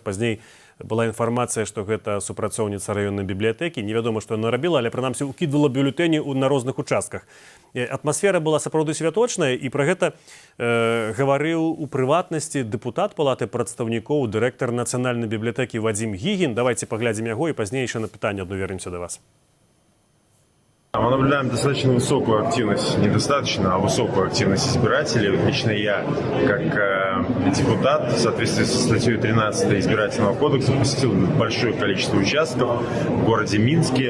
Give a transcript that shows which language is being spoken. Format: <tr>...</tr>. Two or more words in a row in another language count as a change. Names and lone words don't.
<be>Пазней была інфармацыя, што гэта супрацоўніца раённай бібліятэкі. Невядома, што яна рабіла, але прынамсі укідвала бюлетэні на розных участках. Атмасфера была сапраўды святочная, і пра гэта гаварыў у прыватнасці дэпутат палаты прадстаўнікоў, дырэктар нацыянальнай бібліятэкі Вадзім Гігін. Давайте паглядзім яго і пазней яшчэ на пытанне адно вернемся да вас.</be> <ru>Мы наблюдаем достаточно высокую активность, недостаточно, а высокую активность избирателей. Лично я, как депутат, в соответствии со статьей 13 избирательного кодекса, посетил большое количество участков в городе Минске.</ru>